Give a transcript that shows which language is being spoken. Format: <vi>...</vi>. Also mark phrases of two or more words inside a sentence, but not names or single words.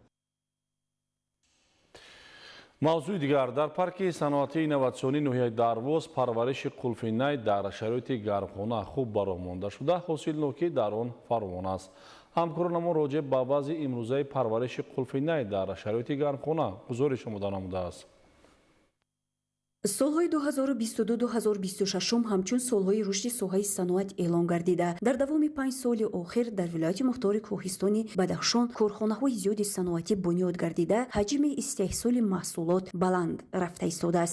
<tg>موضوع دیگر در پارک صنعتی اینواتسیونی ناحیه دروازه پرورش قلفینای در شرایط گرمخانه خوب برآ مانده شده، حاصل نوکی در آن فراوان است. همکاران ما راجع به وضع امروزه پرورش قلفینای در شرایط گرمخانه گزارش نموده است. солҳои 2022-2026 ҳамчун солҳои рушди соҳаи саноат эълон гардида дар давоми 5 соли охир дар вилояти мухтори кӯҳистони бадахшон корхонаҳои зиёди саноатӣ бунёд гардида ҳаҷми истеҳсоли маҳсулот баланд рафта истодааст.</tg>